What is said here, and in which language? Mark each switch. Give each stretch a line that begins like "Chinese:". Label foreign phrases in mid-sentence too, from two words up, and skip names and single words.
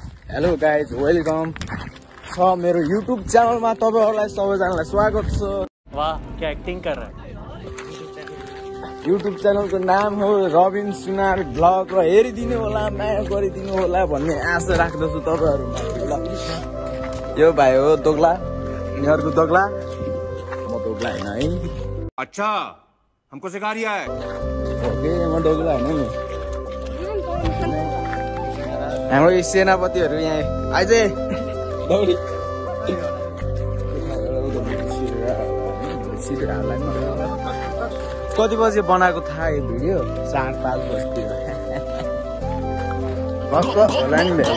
English: hello guys welcome
Nepali: छ मेरो युट्युब च्यानलमा तपाईहरुलाई सबैजनालाई स्वागत छ।
Hindi: वाह क्या एक्टिंग कर रहा है।
Nepali: युट्युब च्यानलको नाम हो रबिन सुनार ब्लग र हेरिदिनु होला माया गरिदिनु होला भन्ने आशा राख्दछु तपाईहरुमा। यो भाइ हो दोगला, यिनीहरुको दोगला, म दोगला हैन है।
Hindi: अच्छा हमको सिखा रिया है।
Nepali: ओके म दोगला हैन नि। हाम्रो सेनापतिहरु यहाँ आइज दौडी कति बजे बनाएको थाहा यो भिडियो 4-5 बजेतिर मस्त होला नि भाइ।